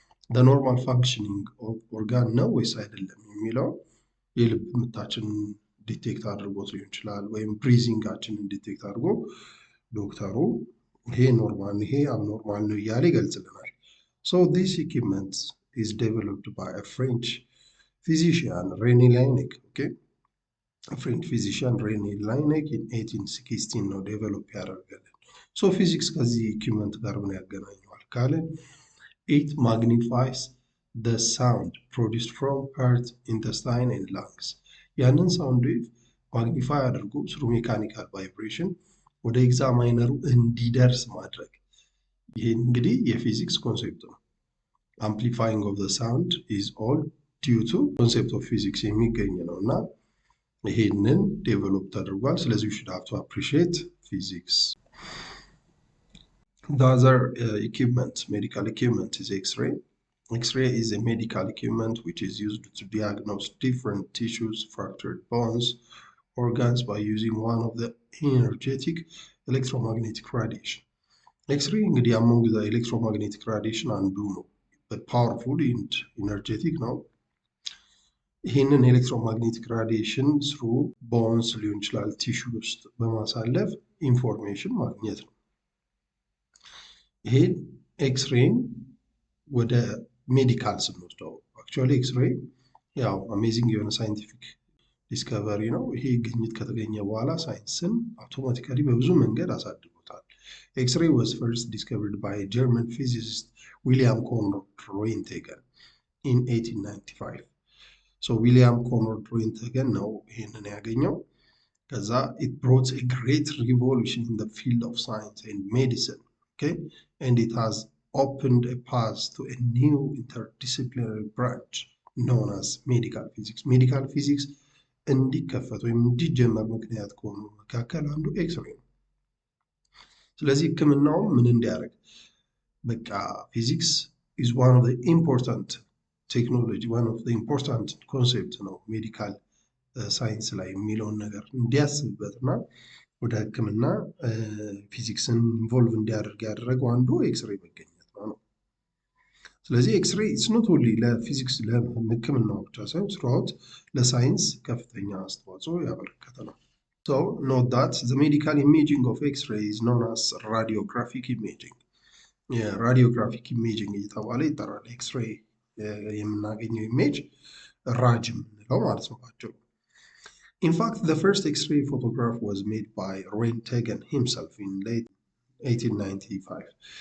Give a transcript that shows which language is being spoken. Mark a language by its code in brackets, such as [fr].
[en] The normal functioning of organ [am] ነው ወይስ አይደለም የሚለው የልብ ምታችንን ዲቴክት አድርጎት ሊሆን ይችላል፣ ወይም ብሪዚንጋችንን ዲቴክት አድርጎ ዶክተሩ ይሄ ኖርማል ይሄ አብኖርማል ነው እያለ ይገልጽልናል። [en] So this equipment is developed by a French physician René Laennec. Okay, a French physician René Laennec in 1816 [am] ነው ዴቨሎፕ ያደረገልን። ሶ ፊዚክስ ከዚህ ኢኩዊፕመንት ጋር ምን ያገናኘዋል ካለን [en] it magnifies the sound produced from heart, intestine and lungs. [am] ያንን ሳውንድ ዌቭ ማግኒፋይ አድርጎ ስሩ ሜካኒካል ቫይብሬሽን ወደ ኤግዛማይነሩ እንዲደርስ ማድረግ። ይሄ እንግዲህ የፊዚክስ ኮንሴፕት ነው። [en] አምፕሊፋይንግ ኦፍ ዘ ሳውንድ ኢዝ ኦል ዲዩ ቱ ኮንሴፕት ኦፍ ፊዚክስ [am] የሚገኝ ነው እና ይሄንን ዴቨሎፕ ተደርጓል። ስለዚህ [en] we should have to appreciate physics. The other equipment, medical equipment, is X-ray. X-ray is a medical equipment which is used to diagnose different tissues, fractured bones, organs by using one of the energetic electromagnetic radiation. [am] X-ray እንግዲህ [en] among the electromagnetic radiation [am] አንዱ ነው። [en] but powerful and energetic [am] ነው። ይህንን ኤሌክትሮማግኔቲክ ራዲዬሽን ስሩ ቦንስ ሊሆን ይችላል ቲሹ ውስጥ በማሳለፍ ኢንፎርሜሽን ማግኘት ነው። ይሄን ኤክስሬይን ወደ ሜዲካል ስንወስደው አክቹዋሊ ኤክስሬይ ያው አሜዚንግ የሆነ ሳይንቲፊክ ዲስከቨሪ ነው። ይሄ ግኝት ከተገኘ በኋላ ሳይንስን አውቶማቲካሊ በብዙ መንገድ አሳድጎታል። [en] X-ray was first discovered by German physicist William Conrad Roentgen in 1895. So William Conrad Roentgen [am] ነው ይህንን ያገኘው። ከዛ [en] it brought a great revolution in the field of science and medicine, okay? And it has opened a path to a new interdisciplinary branch known as medical physics. [am] Medical physics እንዲከፈት ወይም እንዲጀመር ምክንያት ከሆኑ መካከል አንዱ ኤክስሬይ ነው። ስለዚህ ህክምናውም ምን እንዲያደርግ በቃ ፊዚክስ [en] is one of the important technology, one of the important concept [am] ነው ሜዲካል ሳይንስ ላይ የሚለውን ነገር እንዲያስብበትና ወደ ህክምና ፊዚክስን ኢንቮልቭ እንዲያደርግ ያደረገው አንዱ ኤክስሬይ መገኘት ነው። ስለዚህ ኤክስሬይ [en] ኢትስ ኖት ኦንሊ [am] ለፊዚክስ ለህክምናው ብቻ ሳይሆን ስራውት ለሳይንስ ከፍተኛ አስተዋጽኦ ያበረከተ ነው። [en] So note that the medical imaging of X-ray is known as radiographic imaging. radiographic imaging [am] እየተባለ ይጠራል። ኤክስሬይ የምናገኘው ኢሜጅ ራጅ የምንለው ማለት ነው ባጭሩ። [en] In fact, the first X-ray photograph was made by Roentgen himself in late 1895.